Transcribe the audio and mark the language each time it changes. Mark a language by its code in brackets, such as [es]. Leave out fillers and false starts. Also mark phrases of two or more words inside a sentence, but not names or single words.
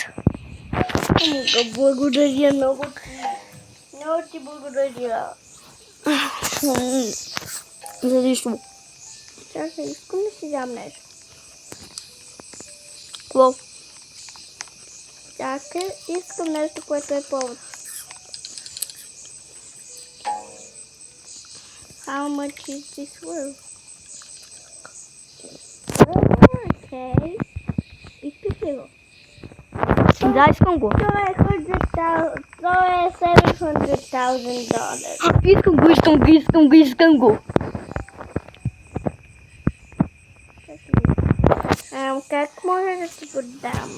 [bg] Благодаря много. Много ти благодаря. За нищо. Чакай, искам да си дам нещо. Какво? Чакай, искам нещо, което е повод. [en] How much is this worth? Okay. [bg] Искаш ли го? Да, искам го. Това е 700,000 долара. Искам го. Как може да ти го дам?